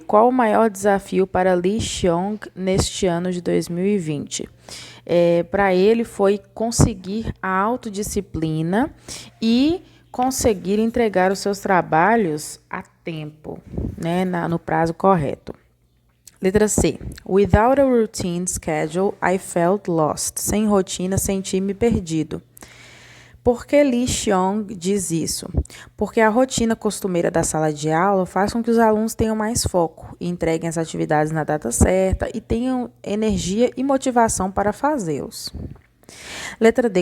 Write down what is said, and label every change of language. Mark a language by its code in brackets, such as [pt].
[pt] Qual o maior desafio para Lee Xiong neste ano de 2020? Para ele foi conseguir a autodisciplina e conseguir entregar os seus trabalhos a tempo, né, no prazo correto. Letra C. [en] Without a routine schedule, I felt lost. [pt] Sem rotina, senti-me perdido. Por que Lee Xiong diz isso? Porque a rotina costumeira da sala de aula faz com que os alunos tenham mais foco, entreguem as atividades na data certa e tenham energia e motivação para fazê-los. Letra D.